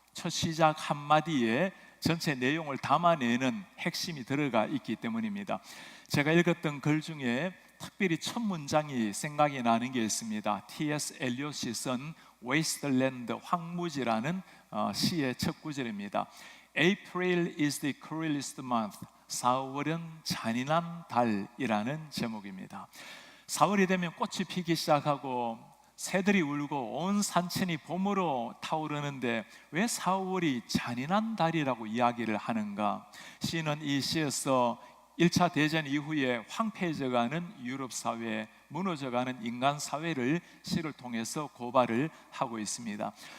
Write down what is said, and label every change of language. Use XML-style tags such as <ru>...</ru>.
<ko>첫 시작 한마디에 전체 내용을 담아내는 핵심이 들어가 있기 때문입니다. 제가 읽었던 글 중에 특별히 첫 문장이 생각이 나는 게 있습니다.</ko> <en>T.S.</en> <ko>엘리엇이 쓴 Wasteland, 황무지라는 시의 첫 구절입니다.</ko> <en>April is the cruelest month.</en> <ko>4월은 잔인한 달이라는 제목입니다. 4월이 되면 꽃이 피기 시작하고 새들이 울고 온 산천이 봄으로 타오르는데 왜 4월이 잔인한 달이라고 이야기를 하는가? 시인은 이 시에서 1차 대전 이후에 황폐해져가는 유럽 사회, 무너져가는 인간 사회를 시를 통해서 고발을 하고 있습니다.</ko>